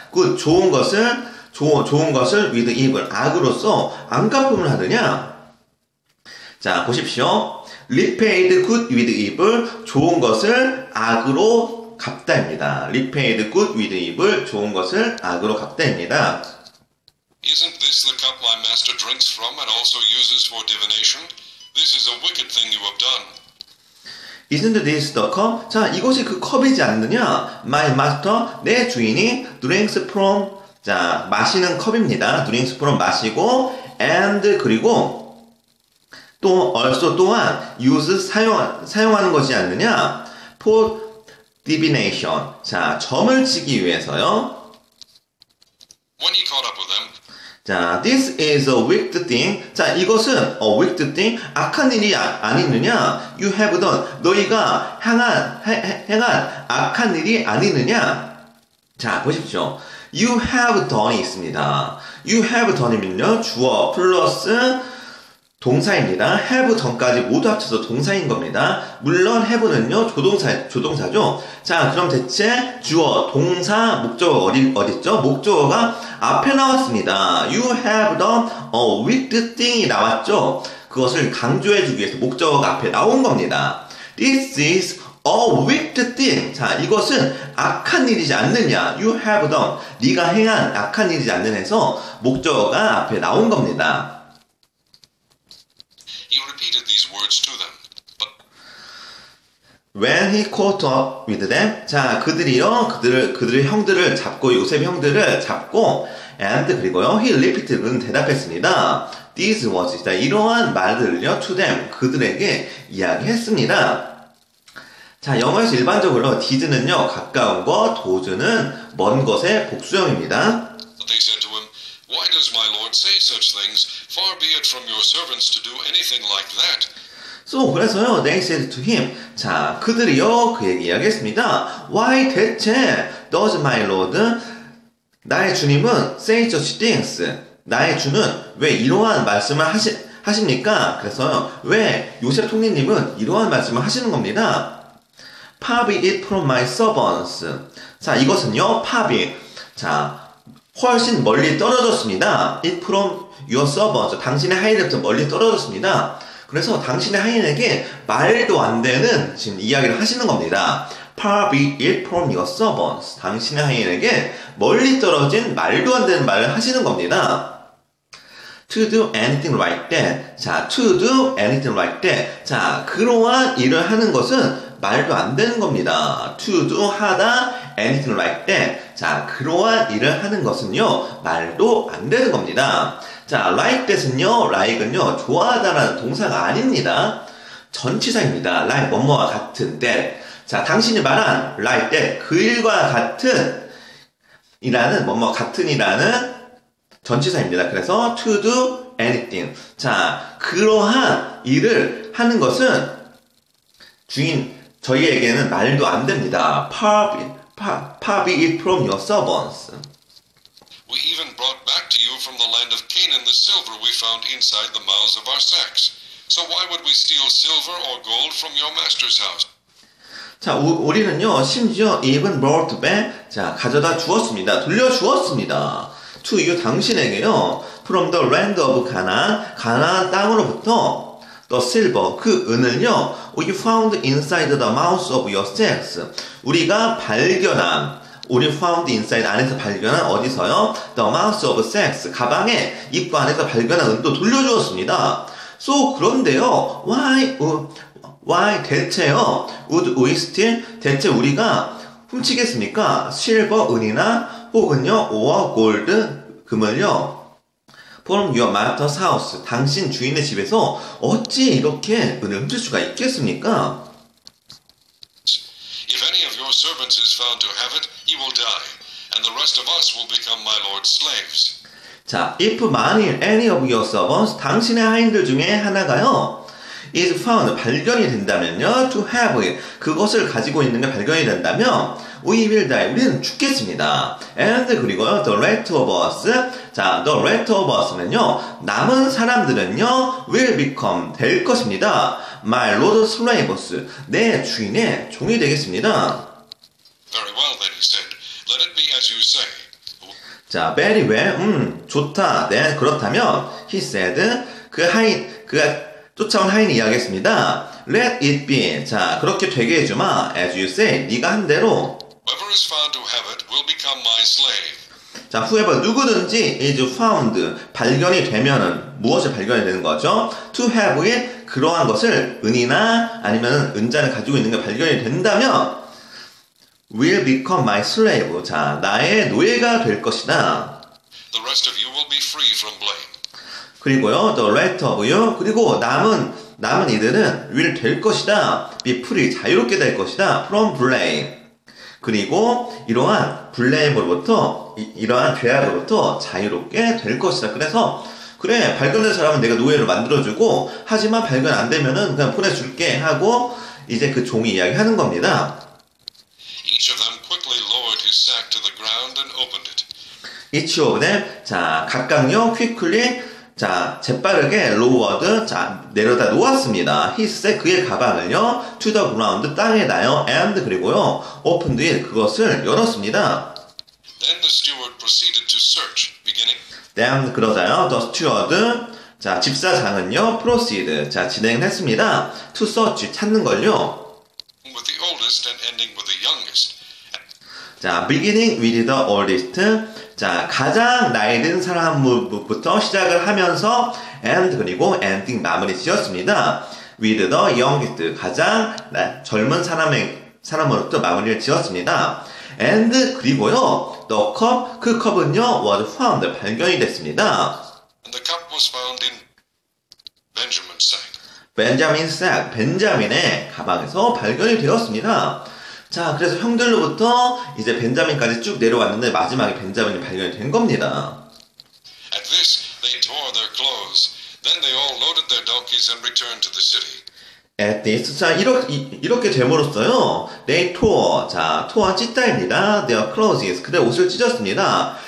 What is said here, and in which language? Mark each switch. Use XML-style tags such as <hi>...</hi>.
<ko>그 좋은 것을</ko> <en>with evil,</en> <ko>악으로서 안갚음을 하느냐. 자, 보십시오.</ko> <en>repaid good with evil,</en> <ko>좋은 것을 악으로 갚다입니다.</ko> <en>repaid good with evil,</en> <ko>좋은 것을 악으로 갚다입니다.</ko> <en>Isn't this the cup my master drinks from and also uses for divination? This is a wicked thing you have done. Isn't this the cup?</en> <ko>자, 이것이 그 컵이지 않느냐?</ko> <en>My master,</en> <ko>내 주인이</ko> <en>drinks from,</en> <ko>자, 마시는 컵입니다.</ko> <en>drinks from</en> <ko>마시고, and 그리고 또 also 또한 use 사용하는 것이 않느냐?</ko> <en>For divination.</en> <ko>자, 점을 치기 위해서요.</ko> <en>When he caught up with them, 자, this is a wicked thing. 자, 이것은 a wicked thing.</en> <ko>악한 일이 아니느냐?</ko> <en>You have done.</en> <ko>너희가 행한 악한 일이 아니느냐? 자, 보십시오.</ko> <en>You have done이 있습니다. You have done이면요.</en> <ko>주어 플러스 동사입니다. have 전까지 모두 합쳐서 동사인 겁니다. 물론 have는요, 조동사죠. 자, 그럼 대체 주어, 동사, 목적어 어딨죠? 목적어가 앞에 나왔습니다.</ko> <en>You have done a wicked thing이 나왔죠?</en> <ko>그것을 강조해주기 위해서 목적어가 앞에 나온 겁니다.</ko> <en>This is a wicked thing.</en> <ko>자, 이것은 악한 일이지 않느냐?</ko> <en>You have done.</en> <ko>네가 행한 악한 일이지 않느냐에서 목적어가 앞에 나온 겁니다.</ko> <en>he repeated these words to them. But When he caught up with them,</en> <ko>자, 그들의 형들을 잡고, 요셉 형들을 잡고, and 그리고요,</ko> <en>he repeated,</en> <ko>그는 대답했습니다.</ko> <en>These words,</en> <ko>자, 이러한 말들을요,</ko> <en>to them,</en> <ko>그들에게 이야기했습니다. 자, 영어에서 일반적으로 did는요, 가까운 것, does는 먼 것의 복수형입니다.</ko> <en>they said to him, Why does my Lord say such things? Far be it from your servants to do anything like that.</en> <ko>So, 그래서요,</ko> <en>they said to him,</en> <ko>자, 그들이요, 그에게 이야기했습니다. Why 대체</ko> <en>does my Lord,</en> <ko>나의 주님은</ko> <en>say such things,</en> <ko>나의 주는 왜 이러한 말씀을 하십니까? 그래서요, 왜 요셉 총리님은 이러한 말씀을 하시는 겁니다.</ko> <en>Far be it from my servants.</en> <ko>자, 이것은요,</ko> <en>far be,</en> <ko>자, 훨씬 멀리 떨어졌습니다.</ko> <en>It from your servants.</en> <ko>당신의 하인에부터 멀리 떨어졌습니다. 그래서 당신의 하인에게 말도 안 되는 지금 이야기를 하시는 겁니다.</ko> <en>Far be it from your servants.</en> <ko>당신의 하인에게 멀리 떨어진 말도 안 되는 말을 하시는 겁니다.</ko> <en>To do anything like that. 자, to do anything like that.</en> <ko>자, 그러한 일을 하는 것은 말도 안 되는 겁니다.</ko> <en>To do 하다 anything like that.</en> <ko>자, 그러한 일을 하는 것은요, 말도 안 되는 겁니다. 자, like that은요, like은요, 좋아하다라는 동사가 아닙니다. 전치사입니다. like 뭐뭐와 같은 that. 자, 당신이 말한</ko> <en>like that,</en> <ko>그 일과 같은 이라는 뭐뭐 같은이라는 전치사입니다.</ko> <en>그래서 to do anything.</en> <ko>자, 그러한 일을 하는 것은 저희에게는 말도 안 됩니다.</ko> <en>Far be it from your servants. We even brought back to you from the land of Canaan the silver we found inside the mouths of our sacks. So why would we steal silver or gold from your master's house?</en> <ko>자, 우리는요, 심지어</ko> <en>even brought back,</en> <ko>자, 가져다 주었습니다. 돌려주었습니다.</ko> <en>To you,</en> <ko>당신에게요,</ko> <en>from the land of Canaan,</en> <ko>가나안 땅으로부터</ko> <en>the silver,</en> <ko>그 은을요,</ko> <en>we found inside the mouth of your sacks.</en> <ko>우리가 발견한, 우리</ko> <en>found inside</en> <ko>안에서 발견한 어디서요?</ko> <en>The mouth of sacks,</en> <ko>가방의 입구 안에서 발견한 은도 돌려주었습니다. So, 그런데요, why 대체요,</ko> <en>would we steal,</en> <ko>대체 우리가 훔치겠습니까? 실버, 은이나 혹은요,</ko> <en>or gold,</en> <ko>금을요,</ko> <en>from your master's house,</en> <ko>당신 주인의 집에서 어찌 이렇게 은을 훔칠 수가 있겠습니까?</ko> <en>If any of your servants is found to have it, he will die, and the rest of us will become my lord's slaves.</en> <ko>자, if 만일</ko> <en>any of your servants,</en> <ko>당신의 하인들 중에 하나가요,</ko> <en>is found,</en> <ko>발견이 된다면요,</ko> <en>to have it,</en> <ko>그것을 가지고 있는 게 발견이 된다면,</ko> <en>we will die,</en> <ko>우리는 죽겠습니다. and 그리고요,</ko> <en>the rest of us,</en> <ko>자, the rest of us는요, 남은 사람들은요,</ko> <en>will become,</en> <ko>될 것입니다.</ko> <en>my lord's slaves,</en> <ko>내 주인의 종이 되겠습니다.</ko> <en>Very well, then he said, let it be as you say.</en> <ko>자,</ko> <en>very well,</en> <ko>좋다. 네, 그렇다면,</ko> <en>he said,</en> <ko>그가 쫓아온 하인이 이야기했습니다.</ko> <en>let it be.</en> <ko>자, 그렇게 되게 해주마.</ko> <en>as you say.</en> <ko>네가 한 대로.</ko> <en>Whoever is found to have it will become my slave.</en> <ko>자, whoever 누구든지</ko> <en>is found</en> <ko>발견이 되면은 무엇을 발견이 되는 거죠?</ko> <en>to have it</en> <ko>그러한 것을 은이나 아니면 은자를 가지고 있는 게 발견이 된다면</ko> <en>will become my slave.</en> <ko>자, 나의 노예가 될 것이다.</ko> <en>The rest of you will be free from blame.</en> <ko>그리고요,</ko> <en>the rest of you</en> <ko>그리고 남은 이들은 will 될 것이다.</ko> <en>be free</en> <ko>자유롭게 될 것이다.</ko> <en>from blame.</en> <ko>그리고 이러한 블레임으로부터 이러한 죄악으로부터 자유롭게 될 것이다. 그래서 그래 발견된 사람은 내가 노예로 만들어주고 하지만 발견 안 되면은 그냥 보내줄게 하고 이제 그 종이 이야기하는 겁니다.</ko> <en>Each of them quickly lowered his sack to the ground and opened it. Each of them</en> <ko>자 각각요 quickly 자 재빠르게 lowered 자 내려다 놓았습니다.</ko> <en>his sack</en> <ko>그의 가방을요</ko> <en>to the ground</en> <ko>땅에 놔요 and 그리고요</ko> <en>opened it</en> <ko>그것을 열었습니다.</ko> <en>Then the steward proceeded to search, beginning.</en> <ko>Then 그러자요.</ko> <en>The steward</en> <ko>자 집사장은요 proceed 자 진행했습니다.</ko> <en>To search</en> <ko>찾는 걸요.</ko> <en>With the oldest and ending with the youngest.</en> <ko>자</ko> <en>beginning with the oldest</en> <ko>자 가장 나이 든 사람부터 시작을 하면서 and 그리고 ending 마무리 지었습니다.</ko> <en>With the youngest</en> <ko>가장 젊은 사람으로부터 마무리를 지었습니다. and 그리고요</ko> <en>the cup</en> <ko>그 컵은요</ko> <en>was found</en> <ko>발견이 됐습니다.</ko> <en>And the cup was found in Benjamin's sack.</en> <ko>벤자민 색 벤자민의 가방에서 발견이 되었습니다. 자 그래서 형들로부터 이제 벤자민까지 쭉 내려왔는데 마지막에 벤자민이 발견이 된 겁니다.</ko> <en>At this, they tore their clothes. Then they all loaded their donkeys and returned to the city. At this</en> <ko>자 이렇게 됨으로써요</ko> <en>they tore</en> <ko>자 tore는 찢다입니다.</ko> <en>their clothes</en> <ko>그들 옷을 찢었습니다.</ko>